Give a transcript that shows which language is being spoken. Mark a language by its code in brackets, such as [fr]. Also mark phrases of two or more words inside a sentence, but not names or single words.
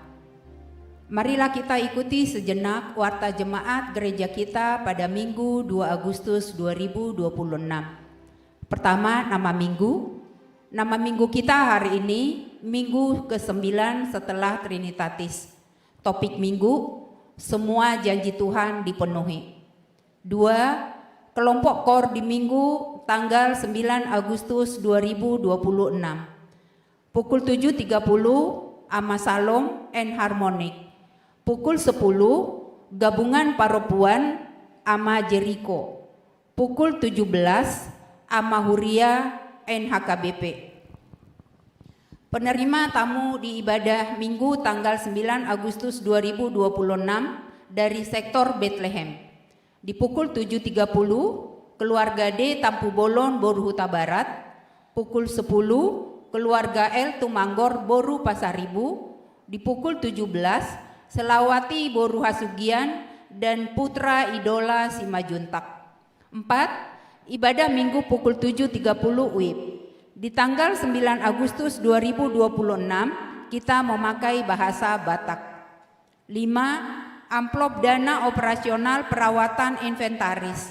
[id] Marilah kita ikuti sejenak warta jemaat gereja kita pada Minggu 2 Agustus 2026. Pertama, nama minggu. Nama minggu kita hari ini, Minggu ke-9 setelah Trinitatis. Topik minggu, semua janji Tuhan dipenuhi. 2, kelompok kor di Minggu tanggal 9 Agustus 2026. Pukul 7.30, Ama Salom and Harmonic. Pukul 10, Gabungan Paropuan Ama Jericho. Pukul 17, Ama Huria NHKBP. Penerima tamu di ibadah Minggu tanggal 9 Agustus 2026 dari sektor Bethlehem. Di pukul 7.30, keluarga D Tampu Bolon Boru Huta Barat. Pukul 10, keluarga L Tumanggor Boru Pasaribu. Di pukul 17, Selawati Boru Hasugian dan Putra Idola Simajuntak. 4, ibadah Minggu pukul 7.30 WIB. Di tanggal 9 Agustus 2026 kita memakai bahasa Batak. 5, amplop dana operasional perawatan inventaris.